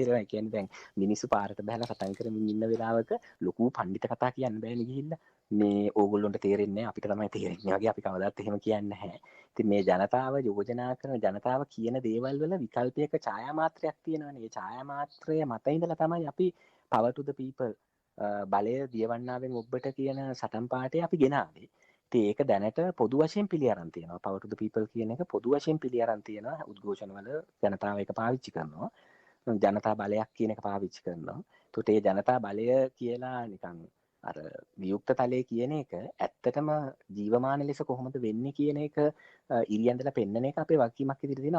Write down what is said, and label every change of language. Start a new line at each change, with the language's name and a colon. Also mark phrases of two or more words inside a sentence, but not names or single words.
Sinhala: ඒ කියන්නේ දැන් මිනිස්සු පාරට බහලා කතා කරමින් ඉන්න වෙලාවක ලොකු පඬිත කතා කියන්න බෑනේ ගිහිල්ලා. මේ ඕගොල්ලොන්ට තේරෙන්නේ නැහැ අපිට තමයි තේරෙන්නේ වගේ අපි කවදාවත් එහෙම කියන්නේ නැහැ. ඉතින් මේ ජනතාව යෝජනා කරන ජනතාව කියන දේවල් වල විකල්පයක ඡායා මාත්‍රයක් තියෙනවානේ. ඒ ඡායා මාත්‍රය මත ඉඳලා තමයි අපි
English: power to the people
Sinhala: බලය දියවන්නාවෙන් ඔබට කියන සටන් පාඨය අපි ගෙනාවේ. ඉතින් ඒක දැනට පොදු වශයෙන් පිළි අරන් තියෙනවා.
English: power to the people
Sinhala: කියන එක පොදු වශයෙන් පිළි අරන් තියෙනවා. උද්ඝෝෂණ වල ජනතාව ඒක පාවිච්චි කරනවා. ජනතා බලයක් කියන එක පාවිච්චි කරනවා. ඒකට ඒ ජනතා බලය කියලා නිකන් අර වියුක්ත තලයේ කියන එක ඇත්තටම ජීවමාන ලෙස කොහොමද වෙන්නේ කියන එක ඉරියන්දලා පෙන්වන එක අපේ වගකීමක් විදිහට තියෙනවා.